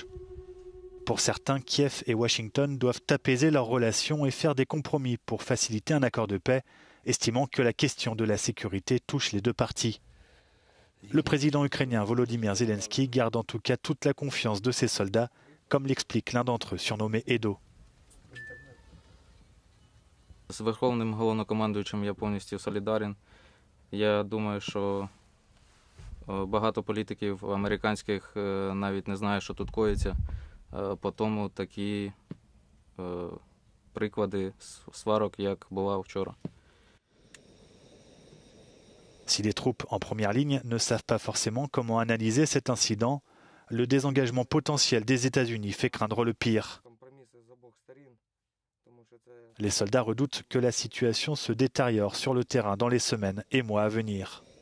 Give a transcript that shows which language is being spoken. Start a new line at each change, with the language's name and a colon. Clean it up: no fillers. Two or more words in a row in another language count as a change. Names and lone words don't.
French: Pour certains, Kiev et Washington doivent apaiser leurs relations et faire des compromis pour faciliter un accord de paix, estimant que la question de la sécurité touche les deux parties. Le président ukrainien Volodymyr Zelensky garde en tout cas toute la confiance de ses soldats, comme l'explique l'un d'entre eux surnommé Edo.
Ukrainian: З Верховним головнокомандуючим я повністю солідарен. Я думаю, що багато політиків американських навіть не знає, що тут коїться. По тому такі приклади сварок, як бував вчора.
French: Si les troupes en première ligne ne savent pas forcément comment analyser cet incident, le désengagement potentiel des États-Unis fait craindre le pire. Les soldats redoutent que la situation se détériore sur le terrain dans les semaines et mois à venir.